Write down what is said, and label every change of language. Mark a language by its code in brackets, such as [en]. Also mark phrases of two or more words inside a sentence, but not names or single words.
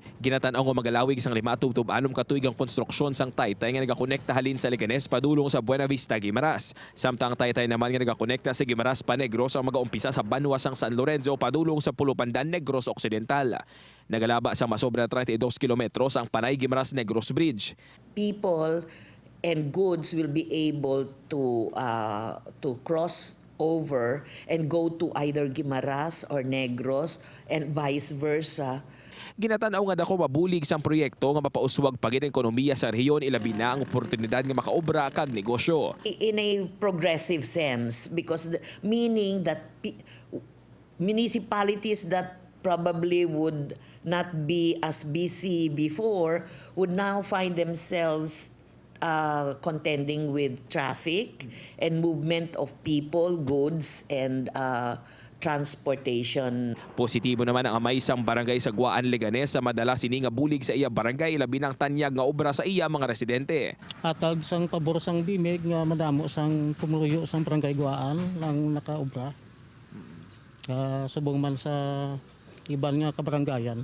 [hil] Ginatan-aw nga magalawig sang 5-6 ka tuig ang konstruksyon sang taytay nga nagakonekta halin sa Leganes padulong sa Buena Vista, Guimaras. Samtang taytay naman nga nagakonekta sa Guimaras-Negros ang magaumpisa sa banwa sang San Lorenzo padulong sa Pulupandan, Negros Occidental. Nagalaba sa masobra 32 kilometros ang Panay-Guimaras-Negros Bridge. [en] People and goods will be able to cross over and go to either Guimaras or Negros and vice versa. [hil] Ginatanaw nga dako mabulig sang proyekto nga mapauswag pagid ang ekonomiya sa rehiyon, ilabi na ang oportunidad nga makaobra kag negosyo. [en] In a progressive sense, because meaning that municipalities that probably would not be as busy before would now find themselves contending with traffic and movement of people, goods, and transportation. [hil] Positibo naman ang amay sang barangay sa Guaan, Leganes sa madala sini nga bulig sa iya barangay, labi ng tanyag nga obra sa iya mga residente. Hatag sang pabor sang bimig nga madamo sang pumuyo sang barangay Guaan lang nakaobra. Subong man sa iban nga kabarangayan.